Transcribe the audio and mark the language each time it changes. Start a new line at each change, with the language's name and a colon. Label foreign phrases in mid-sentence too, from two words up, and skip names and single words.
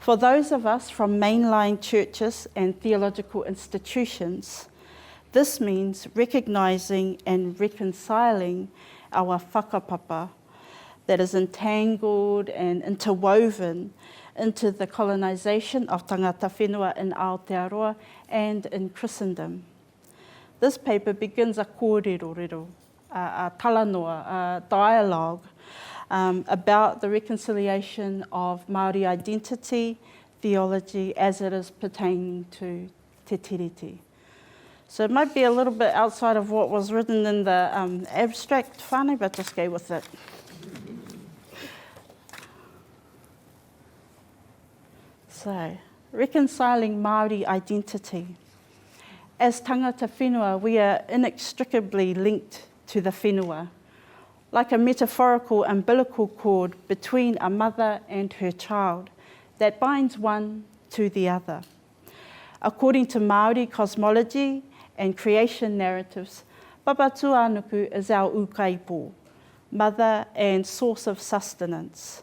English: For those of us from mainline churches and theological institutions, this means recognising and reconciling our whakapapa that is entangled and interwoven into the colonisation of
Māori: tangata whenua
English: in Aotearoa and in Christendom. This paper begins a kōrero, a talanoa, a dialogue about the reconciliation of Māori identity, theology, as it is pertaining to Te Tiriti. So it might be a little bit outside of what was written in the abstract whānau, but just go with it. So, reconciling Māori identity.
Māori: As tangata whenua,
English: we are inextricably linked to the whenua, like a metaphorical umbilical cord between a mother and her child that binds one to the other. According to Māori cosmology and creation narratives, Papa Tuanuku is our ukaipo, mother and source of sustenance.